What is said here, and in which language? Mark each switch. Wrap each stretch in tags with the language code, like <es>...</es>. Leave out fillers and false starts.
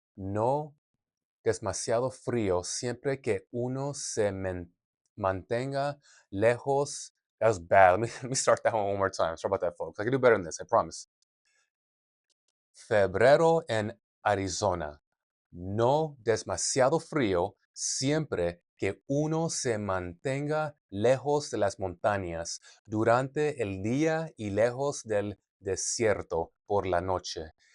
<es>No demasiado frío siempre que uno se mantenga lejos.</es> <en>That was bad. Let me start that one more time. Sorry about that, folks. I can do better than this, I promise.</en> <es>Febrero en Arizona. No demasiado frío siempre que uno se mantenga lejos de las montañas durante el día y lejos del desierto por la noche.</es>